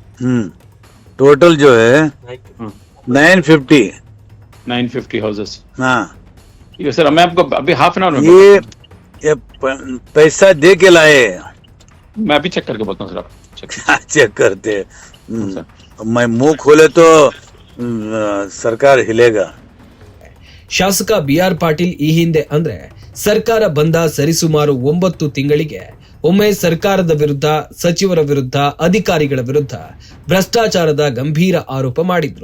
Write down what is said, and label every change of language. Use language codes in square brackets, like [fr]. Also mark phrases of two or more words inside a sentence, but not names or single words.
[hi] टोटल जो है 950 हाउसेस। हाँ ठीक है सर, मैं आपको अभी [en] half an hour [hi] में ये पैसा दे के लाए। मैं अभी चेक करके बोलता हूँ सर, आप चेक करते मैं मुंह खोले तो सरकार हिलेगा. [kn] ಶಾಸಕ BR ಪಾಟೀಲ್ ಈ ಹಿಂದೆ ಅಂದ್ರೆ ಸರ್ಕಾರ ಬಂದ ಸರಿಸುಮಾರು 9 ತಿಂಗಳಿಗೆ ಒಮ್ಮೆ ಸರ್ಕಾರದ ವಿರುದ್ಧ, ಸಚಿವರ ವಿರುದ್ಧ, ಅಧಿಕಾರಿಗಳ ವಿರುದ್ಧ ಭ್ರಷ್ಟಾಚಾರದ ಗಂಭೀರ ಆರೋಪ ಮಾಡಿದ್ರು.